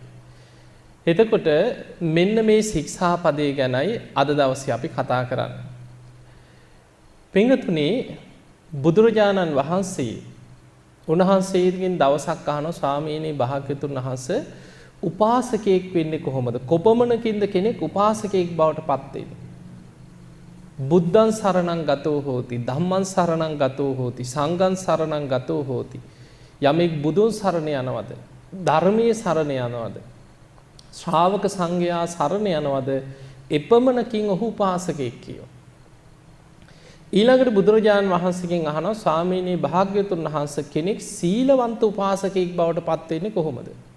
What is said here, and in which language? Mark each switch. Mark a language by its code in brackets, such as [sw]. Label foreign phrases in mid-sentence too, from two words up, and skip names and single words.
[si] එතකොට මෙන්න මේ ශික්ෂාපදේ ගැනයි අද දවසේ අපි කතා කරන්නේ. පින්වතුනි, බුදුරජාණන් වහන්සේ උන්වහන්සේගෙන් දවසක් අහනවා, ස්වාමීනි භාග්‍යවතුන් වහන්සේ උපාසකයෙක් වෙන්නේ කොහොමද? කොපමණකින්ද කෙනෙක් උපාසකයෙක් බවට පත් වෙන්නේ? [pi] බුද්ධං සරණං ගතෝ හෝති, ධම්මං සරණං ගතෝ හෝති, සංඝං සරණං ගතෝ හෝති. [si] යමෙක් බුදුන් සරණ යනවද, ධර්මයේ සරණ යනවද, ශ්‍රාවක සංඝයා සරණ යනවද, එපමණකින් ඔහු උපාසකයෙක් කියෝ. ඊළඟට බුදුරජාණන් වහන්සේගෙන් අහනවා, ස්වාමීනි භාග්‍යවතුන් වහන්සේ කෙනෙක් සීලවන්ත උපාසකයෙක් බවට පත් වෙන්නේ කොහොමද?